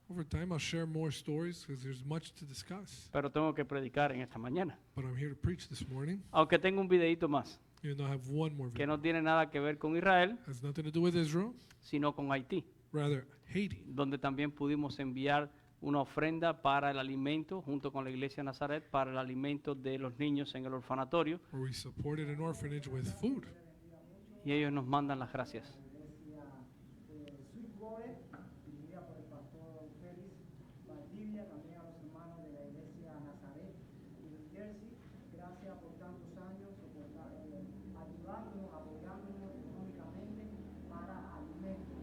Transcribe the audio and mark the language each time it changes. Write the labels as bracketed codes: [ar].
[en] Over time, I'll share more stories because there's much to discuss. [es] pero tengo que predicar en esta mañana. [en] But I'm here to preach this morning, [es] Aunque tengo un videito más, [en] even though I have one more [es] que [en] video. [es] no tiene nada que ver con Israel, [en] Has nothing to do with Israel, [es] sino con Haití, [en] rather Haiti, [es] donde también pudimos enviar una ofrenda para el alimento, junto con la iglesia de Nazaret, para el alimento de los niños en el orfanatorio, [en] where we supported an orphanage with food. [es] y ellos nos mandan las gracias. Sweetwater, dirigida por el pastor Félix Valdivia, también a los hermanos de la iglesia Nazaret y New Jersey. Gracias por tantos años ayudándonos, apoyándonos económicamente para alimentos.